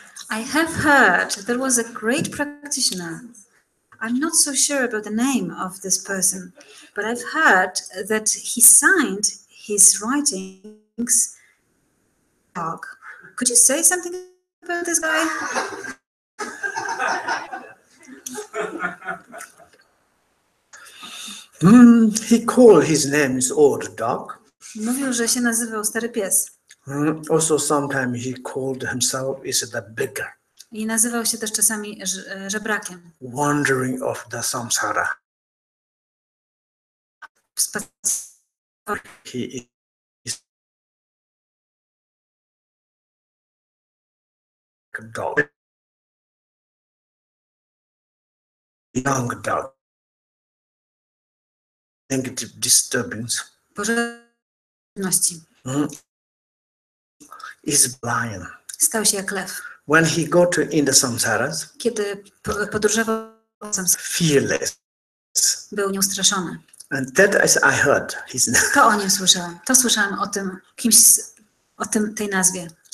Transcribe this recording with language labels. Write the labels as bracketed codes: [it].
[en] I have heard there was a great practitioner. I'm not so sure about the name of this person, but I've heard that he signed his writings. Could you say something about this guy? He called his name is Old Dog. [pl] Mówił, że się nazywał Stary Pies. [en] Also sometimes he called himself is the beggar. [pl] I nazywał się też czasami żebrakiem. [en] Wandering of the samsara. He is a dog. Young dog. Negative disturbance. [pl] Pożądności. [en] Is blind. [pl] Stał się jak lew. [en] When he got to in the samsaras, [pl] Kiedy podróżował, [en] fearless. [pl] był nieustraszony. [en] And that as I heard his name. [pl] To o nim słyszałam. To słyszałam o tym kimś, o tej nazwie.